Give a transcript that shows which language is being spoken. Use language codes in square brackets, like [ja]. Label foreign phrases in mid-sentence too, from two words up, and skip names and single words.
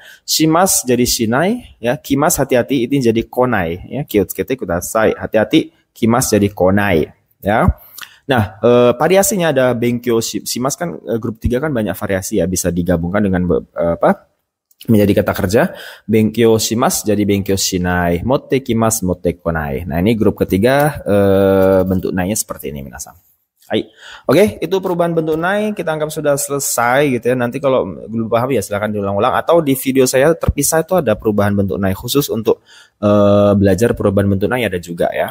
[id] Shimas jadi shinai ya, kimas hati-hati ini jadi konai ya. [ja] 気をつけてください. [id] Hati-hati, kimas jadi konai ya. Nah, variasinya ada [ja] 勉強します [id] kan grup 3 kan banyak variasi ya, bisa digabungkan dengan menjadi kata kerja. [ja] 勉強します jadi 勉強しない、持ってきます持ってこない. [id] Nah, ini grup ketiga bentuk nai-nya seperti ini minasan. Hai. Oke, itu perubahan bentuk nai kita anggap sudah selesai gitu ya. Nanti kalau belum paham ya silahkan diulang-ulang, atau di video saya terpisah itu ada perubahan bentuk nai khusus untuk belajar perubahan bentuk nai ada juga ya.